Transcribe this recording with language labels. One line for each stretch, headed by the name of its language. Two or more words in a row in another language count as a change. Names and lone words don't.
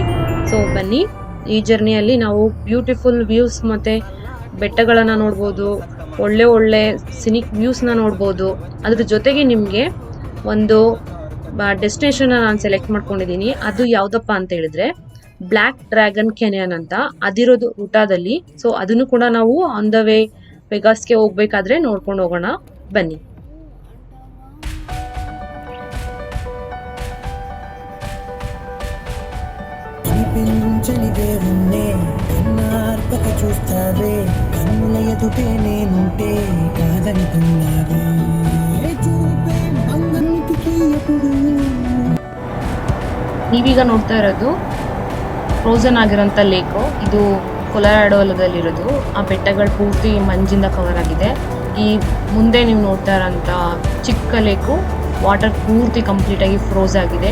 Kannada: ಸೊ ಬನ್ನಿ, ಈ ಜರ್ನಿಯಲ್ಲಿ ನಾವು
English: beautiful views
Kannada: ಮತ್ತೆ ಬೆಟ್ಟಗಳನ್ನ ನೋಡ್ಬೋದು, ಒಳ್ಳೆ ಒಳ್ಳೆ
English: scenic views
Kannada: ನ ನೋಡ್ಬೋದು. ಅದ್ರ ಜೊತೆಗೆ ನಿಮ್ಗೆ ಒಂದು ಡೆಸ್ಟಿನೇಷನ್ ನಾನು ಸೆಲೆಕ್ಟ್ ಮಾಡ್ಕೊಂಡಿದ್ದೀನಿ. ಅದು ಯಾವ್ದಪ್ಪ ಅಂತ ಹೇಳಿದ್ರೆ ಬ್ಲ್ಯಾಕ್ ಡ್ರ್ಯಾಗನ್ ಕೆನಿಯನ್ ಅಂತ. ಅದಿರೋದು ಊಟದಲ್ಲಿ. ಸೊ ಅದನ್ನು ಕೂಡ ನಾವು
English: on the way
Kannada: ವೆಗಾಸ್ಗೆ ಹೋಗ್ಬೇಕಾದ್ರೆ ನೋಡ್ಕೊಂಡು ಹೋಗೋಣ, ಬನ್ನಿ.
Telugu: చూస్తావే కన్నుల ఎదుటే నేనుంటే కాదని కన్నావే చూపే మంగళకి ఎప్పుడు.
Kannada: ನೀವೀಗ ನೋಡ್ತಾ ಇರೋದು ಫ್ರೋಸನ್ ಆಗಿರೋಂಥ ಲೇಕು. ಇದು ಕೊಲರಾಡೋದಲ್ಲಿರೋದು. ಆ ಬೆಟ್ಟಗಳು ಪೂರ್ತಿ ಮಂಜಿಂದ ಕವರ್ ಆಗಿದೆ. ಈ ಮುಂದೆ ನೀವು ನೋಡ್ತಾ ಇರೋಂಥ ಚಿಕ್ಕ ಲೇಕು ವಾಟರ್ ಪೂರ್ತಿ ಕಂಪ್ಲೀಟ್ ಆಗಿ ಫ್ರೋಸ್ ಆಗಿದೆ.